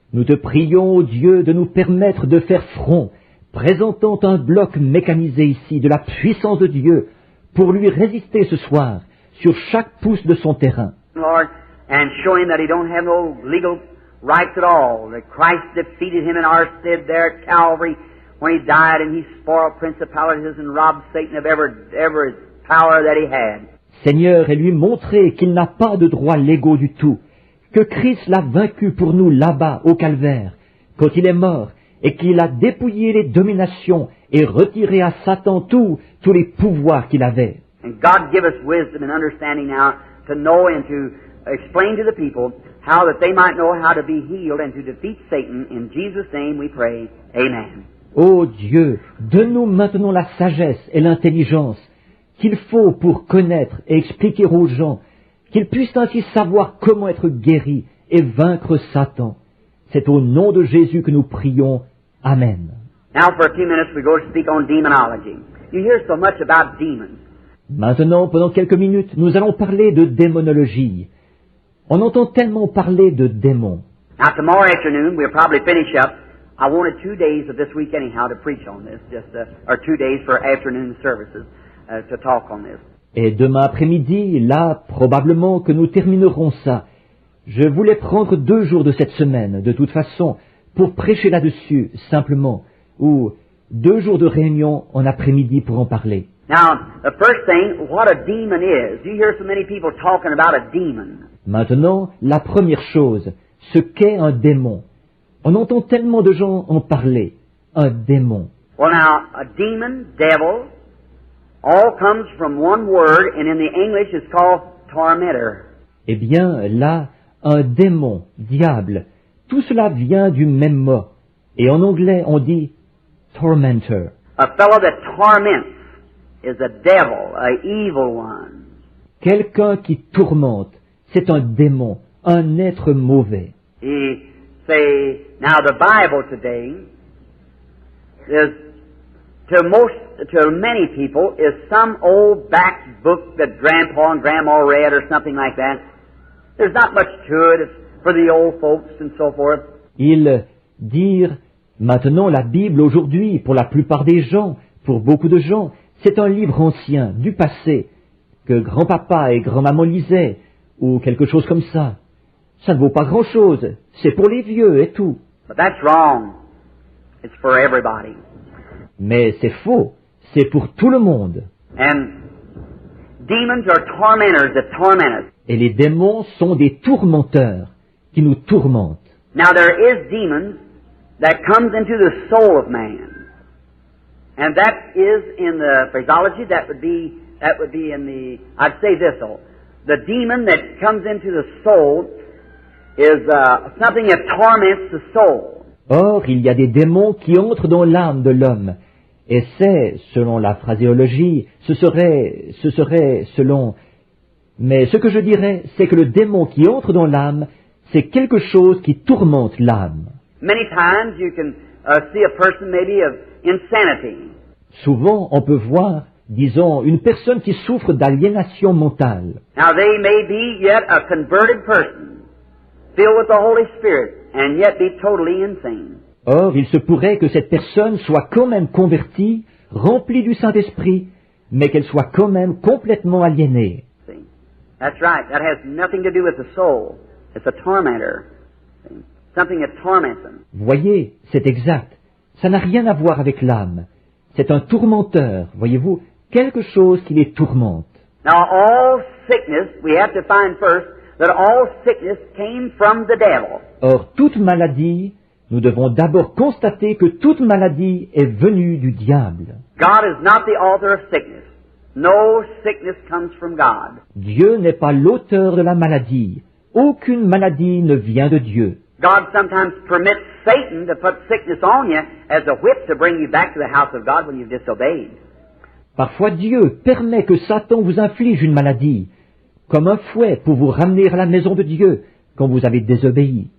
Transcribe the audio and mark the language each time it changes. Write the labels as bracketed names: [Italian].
[French] Nous te prions, ô Dieu, de nous permettre de faire front, présentant un bloc mécanisé ici de la puissance de Dieu pour lui résister ce soir sur chaque pouce de son terrain. [English] Lord, and show Him that He don't have no legal rights at all, that Christ defeated Him in our stead there at Calvary when He died and He spoiled principalities and robbed Satan of every power that he had. [French] Seigneur, et lui montrer qu'il n'a pas de droits légaux du tout, que Christ l'a vaincu pour nous là-bas au calvaire, quand il est mort, et qu'il a dépouillé les dominations et retiré à Satan tous les pouvoirs qu'il avait. [English] And God give us wisdom and understanding now to know and to explain to the people how that they might know how to be healed and to defeat Satan. In Jesus' name we pray. Amen. [French] Ô Dieu, donne-nous maintenant la sagesse et l'intelligence qu'il faut pour connaître et expliquer aux gens, qu'ils puissent ainsi savoir comment être guéris et vaincre Satan. C'est au nom de Jésus que nous prions. Amen. [English] Now for a few minutes we're going to speak on demonology. You hear so much about demons. [French] Maintenant, pendant quelques minutes, nous allons parler de démonologie. On entend tellement parler de démons. [English] Now tomorrow afternoon we'll probably finish up. I wanted 2 days of this week anyhow to preach on this, or 2 days for afternoon services to talk on this. [French] Et demain après-midi, là, probablement que nous terminerons ça. Je voulais prendre 2 jours de cette semaine, de toute façon, pour prêcher là-dessus, simplement, ou 2 jours de réunion en après-midi pour en parler. [English] Now, the first thing, what a demon is. You hear so many people talking about a demon. [French] Maintenant, la première chose, ce qu'est un démon. On entend tellement de gens en parler. Un démon. [English] Well now, a demon, devil, all comes from one word, and in the English it's called tormentor. [French] Eh bien, là, un démon, diable, tout cela vient du même mot. Et en anglais, on dit tormentor. [English] A fellow that torments is a devil, a evil one. [French] Quelqu'un qui tourmente, c'est un démon, un être mauvais. [English] He say, now the Bible today is, to many people, is some old back book that Grandpa and Grandma read or something like that. There's not much to it. It's for the old folks and so forth. [French] Ils dirent, maintenant la Bible aujourd'hui, pour la plupart des gens, pour beaucoup de gens, c'est un livre ancien, du passé, que grand-papa et grand-maman lisaient, ou quelque chose comme ça. Ça ne vaut pas grand-chose, c'est pour les vieux et tout. [English] But that's wrong. It's for everybody. [French] Mais c'est faux, c'est pour tout le monde. [English] And demons are tormentors that torment us. [French] Et les démons sont des tourmenteurs qui nous tourmentent. [English] Now there is demons that comes into the soul of man. And that is in the phraseology, that would be in the, I'd say this though, the demon that comes into the soul is something that torments the soul. [French] Or, il y a des démons qui entrent dans l'âme de l'homme. Et c'est, selon la phraséologie, ce serait selon... Mais ce que je dirais, c'est que le démon qui entre dans l'âme, c'est quelque chose qui tourmente l'âme. [English] Many times you can see a person maybe of insanity. [French] Souvent, on peut voir, disons, une personne qui souffre d'aliénation mentale. [English] Now they may be yet a converted person, filled with the Holy Spirit, and yet be totally insane. [French] Or, il se pourrait que cette personne soit quand même convertie, remplie du Saint-Esprit, mais qu'elle soit quand même complètement aliénée. [English] See? That's right. That has nothing to do with the soul. It's a tormentor. See? Something that torments them. [French] Voyez, c'est exact. Ça n'a rien à voir avec l'âme. C'est un tourmenteur, voyez-vous, quelque chose qui les tourmente. [English] Now all sickness, we have to find first that all sickness came from the devil. [French] Or, toute maladie, nous devons d'abord constater que toute maladie est venue du diable. [English] God is not the author of sickness. No sickness comes from God. [French] Dieu n'est pas l'auteur de la maladie. Aucune maladie ne vient de Dieu. [English] God sometimes permits Satan to put sickness on you as a whip to bring you back to the house of God when you've disobeyed. [French] Parfois Dieu permet que Satan vous inflige une maladie, comme un fouet pour vous ramener à la maison de Dieu quand vous avez désobéi.